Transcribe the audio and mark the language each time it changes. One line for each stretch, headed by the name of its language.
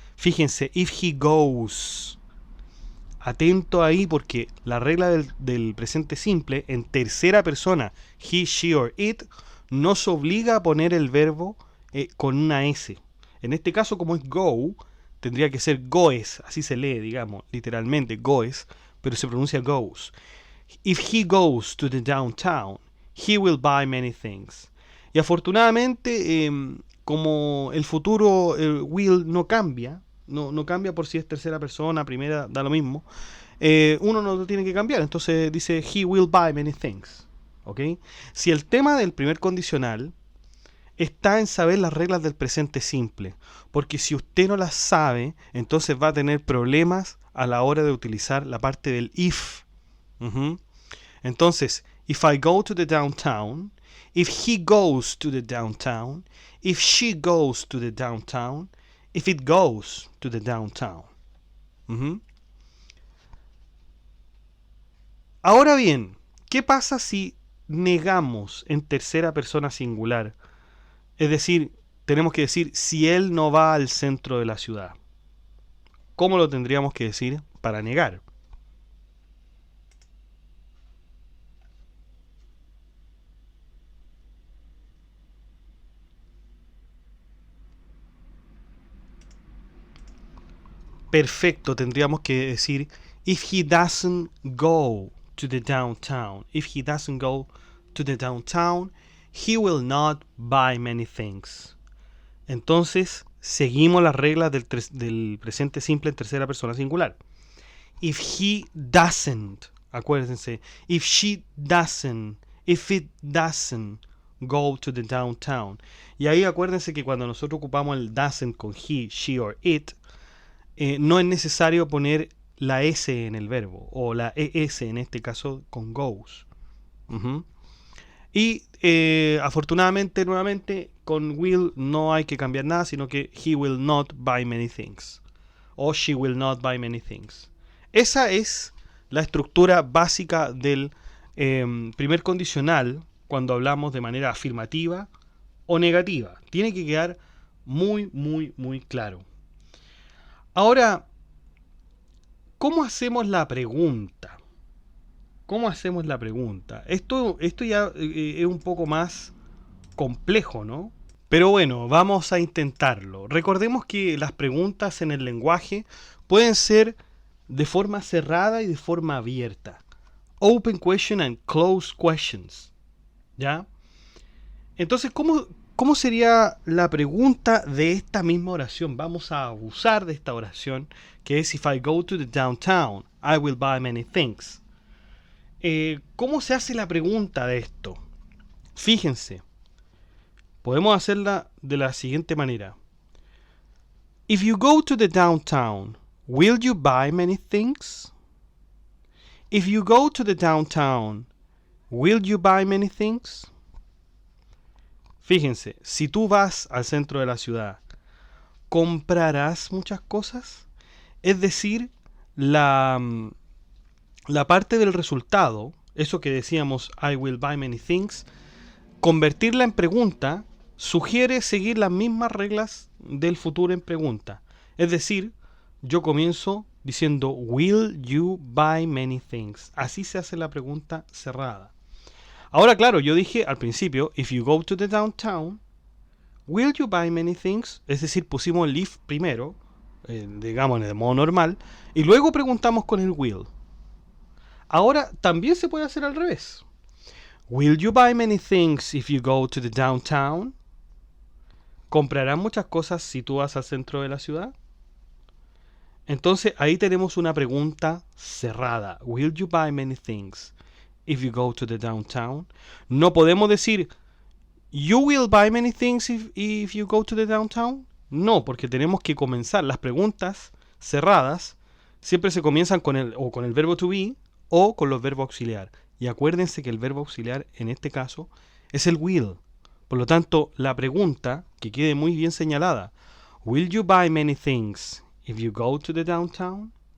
Spanish: Fíjense,
English: if he goes.
Spanish: Atento ahí porque la regla del presente simple en tercera persona,
English: he, she or it,
Spanish: nos obliga a poner el verbo con una S. En este caso, como es go, tendría que ser goes, así se lee, digamos, literalmente, goes, pero se pronuncia goes.
English: If he goes to the downtown, he will buy many things.
Spanish: Y afortunadamente, como el futuro will no cambia, no cambia por si es tercera persona, primera, da lo mismo, uno no lo tiene que cambiar. Entonces dice,
English: he will buy many things.
Spanish: ¿Ok? Si el tema del primer condicional está en saber las reglas del presente simple, porque si usted no las sabe, entonces va a tener problemas a la hora de utilizar la parte del if. Ujú. Entonces,
English: if I go to the downtown, if he goes to the downtown, if she goes to the downtown, if it goes to the downtown. Ujú.
Spanish: Ahora bien, ¿qué pasa si negamos en tercera persona singular? Es decir, tenemos que decir si él no va al centro de la ciudad. ¿Cómo lo tendríamos que decir para negar? Perfecto, tendríamos que decir
English: if he doesn't go to the downtown. If he doesn't go to the downtown, he will not buy many things.
Spanish: Entonces, seguimos las reglas del presente simple en tercera persona singular.
English: If he doesn't,
Spanish: acuérdense,
English: if she doesn't, if it doesn't go to the downtown.
Spanish: Y ahí acuérdense que cuando nosotros ocupamos el doesn't con
English: he, she or it,
Spanish: no es necesario poner la S en el verbo, o la ES en este caso con goes. Ujú. Y afortunadamente, nuevamente, con will no hay que cambiar nada, sino que
English: he will not buy many things. O she will not buy many things.
Spanish: Esa es la estructura básica del primer condicional cuando hablamos de manera afirmativa o negativa. Tiene que quedar muy, muy, muy claro. Ahora, ¿cómo hacemos la pregunta? ¿Cómo hacemos la pregunta? Esto ya es un poco más complejo, ¿no? Pero bueno, vamos a intentarlo. Recordemos que las preguntas en el lenguaje pueden ser de forma cerrada y de forma abierta.
English: Open question and closed questions.
Spanish: ¿Ya? Entonces, ¿cómo sería la pregunta de esta misma oración? Vamos a abusar de esta oración, que es
English: if I go to the downtown, I will buy many things.
Spanish: ¿Cómo se hace la pregunta de esto? Fíjense, podemos hacerla de la siguiente manera.
English: If you go to the downtown, will you buy many things? If you go to the downtown, will you buy many things?
Spanish: Fíjense, si tú vas al centro de la ciudad, ¿comprarás muchas cosas? Es decir, la parte del resultado, eso que decíamos,
English: I will buy many things,
Spanish: convertirla en pregunta sugiere seguir las mismas reglas del futuro en pregunta. Es decir, yo comienzo diciendo,
English: will you buy many things?
Spanish: Así se hace la pregunta cerrada. Ahora, claro, yo dije al principio,
English: if you go to the downtown, will you buy many things?
Spanish: Es decir, pusimos el if primero, digamos de modo normal, y luego preguntamos con el will. Ahora, también se puede hacer al revés.
English: Will you buy many things if you go to the downtown?
Spanish: ¿Comprarán muchas cosas si tú vas al centro de la ciudad? Entonces, ahí tenemos una pregunta cerrada.
English: Will you buy many things if you go to the downtown?
Spanish: No podemos decir,
English: you will buy many things if you go to the downtown.
Spanish: No, porque tenemos que comenzar. Las preguntas cerradas siempre se comienzan con el verbo to be o con los verbos auxiliar. Y acuérdense que el verbo auxiliar en este caso es el will. Por lo tanto, la pregunta, que quede muy bien señalada,
English: will you buy many things if you go to the downtown?